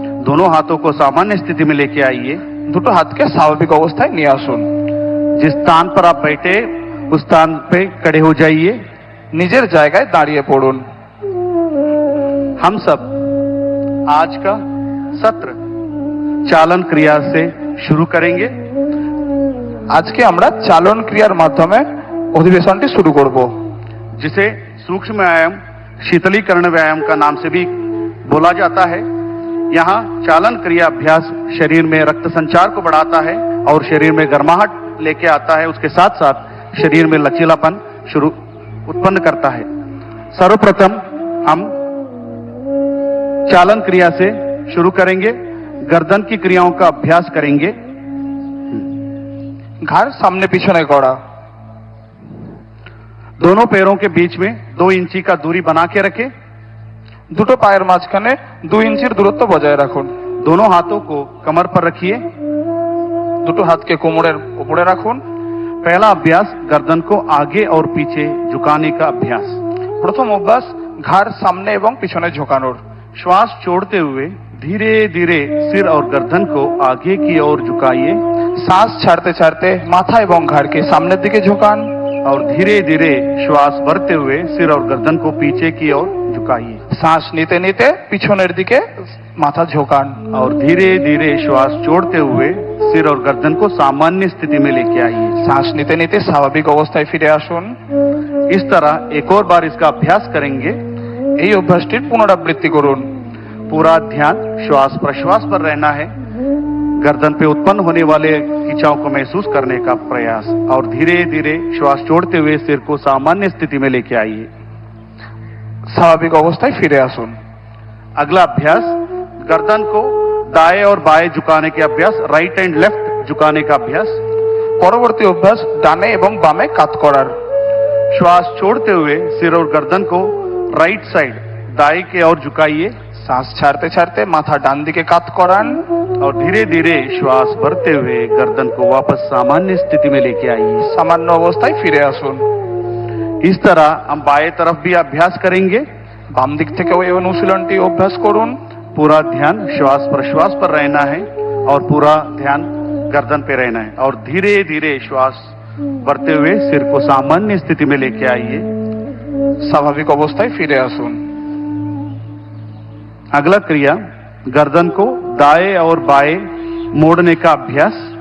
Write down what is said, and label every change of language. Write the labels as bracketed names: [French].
[Hindi] दोनों हाथों को सामान्य स्थिति में लेके आइए। [Bangla] দুটো হাতকে স্বাভাবিক অবস্থায় নিয়ে আসুন। [Hindi] जिस स्थान पर आप बैठे उस स्थान पे खड़े हो जाइए। [Bangla] নিজের জায়গায় দাঁড়িয়ে পড়ুন। [Hindi] हम सब आज का सत्र चालन क्रिया से शुरू करेंगे। [Bangla] আজকে আমরা চালন ক্রিয়ার মাধ্যমে অধিবেশনটি শুরু করব, [Hindi] जिसे सूक्ष्म व्यायाम शीतलीकरण व्यायाम का नाम से भी बोला जाता है। यहाँ चालन क्रिया अभ्यास शरीर में रक्त संचार को बढ़ाता है और शरीर में गर्माहट लेके आता है, उसके साथ साथ शरीर में लचीलापन उत्पन्न करता है। सर्वप्रथम हम चालन क्रिया से शुरू करेंगे, गर्दन की क्रियाओं का अभ्यास करेंगे। [Bangla] ঘাড় সামনে পিছনে করা, [Hindi] दोनों पैरों के बीच में 2 इंची का दूरी बना के रखें। [Bangla] দুটো পায়ের মাঝখানে 2 ইঞ্চির দূরত্ব বজায় রাখুন। [Hindi] दोनों हाथों को कमर पर रखिए। [Bangla] দুটো হাতকে কোমরের উপরে রাখুন। [Hindi] पहला अभ्यास गर्दन को आगे और पीछे झुकाने का अभ्यास। [Bangla] প্রথম অভ্যাস ঘাড় সামনে এবং পিছনে ঝোঁকানোর। [Hindi] श्वास छोड़ते हुए धीरे धीरे सिर और गर्दन को आगे की ओर झुकाइए [Bangla] শ্বাস ছাড়তে ছাড়তে মাথা এবং ঘাড়কে সামনের দিকে ঝোঁকান। [Hindi] और धीरे धीरे श्वास भरते हुए सिर और गर्दन को पीछे की ओर झुकाइए [Bangla] শ্বাস নিতে নিতে পিছনের দিকে মাথা ঝোঁকান। [Hindi] और धीरे धीरे श्वास छोड़ते हुए सिर और गर्दन को सामान्य स्थिति में लेके आइए। [Bangla] শ্বাস নিতে নিতে স্বাভাবিক অবস্থায় ফিরে আসুন। [Hindi] इस तरह एक और बार इसका अभ्यास करेंगे। [Bangla] এই অভ্যাসটির পুনরাবৃত্তি করুন। [Hindi] पूरा ध्यान श्वास प्रश्वास पर रहना है। गर्दन पे उत्पन्न होने वाले खिंचाव को महसूस करने का प्रयास और धीरे धीरे श्वास छोड़ते हुए सिर को सामान्य स्थिति में लेके आइए। [Bangla] স্বাভাবিক অবস্থায় ফিরে আসুন। [Hindi] अगला अभ्यास गर्दन को दाएं और बाएं झुकाने के अभ्यास, [English] right and left [Hindi] झुकाने का अभ्यास। [Bangla] পরবর্তী অভ্যাস ডানে এবং বামে কাত করার। [Hindi] श्वास छोड़ते हुए सिर और गर्दन को [English] right side [Hindi] दाएं की ओर झुकाइए [Bangla] শ্বাস ছাড়তে ছাড়তে মাথা ডান দিকে কাত করান। [Hindi] और धीरे धीरे श्वास भरते हुए गर्दन को वापस सामान्य स्थिति में लेके आइए। [Bangla] সামান্য অবস্থায় ফিরে আসুন। [Hindi] इस तरह हम बाएं तरफ भी अभ्यास करेंगे। [Bangla] বাম দিক থেকেও এই অনুশীলনটি অভ্যাস করুন। [Hindi] पूरा ध्यान श्वास प्रश्वास पर रहना है और पूरा ध्यान गर्दन पे रहना है और धीरे धीरे श्वास भरते हुए सिर को सामान्य स्थिति में लेके आइए। [Bangla] স্বাভাবিক অবস্থায় ফিরে আসুন। [Hindi] अगला क्रिया गर्दन को दाएं और बाएं मोड़ने का अभ्यास।